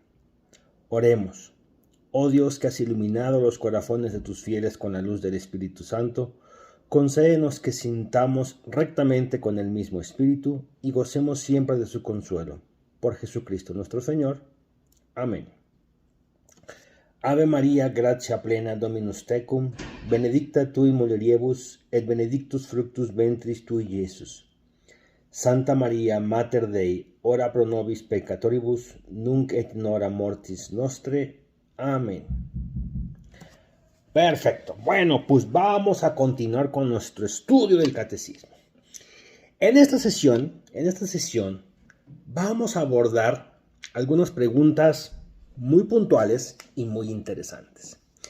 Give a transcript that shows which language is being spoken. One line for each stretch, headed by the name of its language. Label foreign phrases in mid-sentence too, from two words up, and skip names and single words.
Spanish: Oremos. Oh Dios, que has iluminado los corazones de tus fieles con la luz del Espíritu Santo, concédenos que sintamos rectamente con el mismo Espíritu y gocemos siempre de su consuelo. Por Jesucristo nuestro Señor. Amén.
Latin: Ave María, gratia plena, Dominus tecum, benedicta tui mulieribus, et benedictus fructus ventris tui, Iesus. Santa María, Mater Dei, ora pro nobis peccatoribus, nunc et in hora mortis nostre.
Spanish: Amén. Perfecto. Bueno, pues vamos a continuar con nuestro estudio del catecismo. En esta sesión vamos a abordar algunas preguntas muy puntuales y muy interesantes.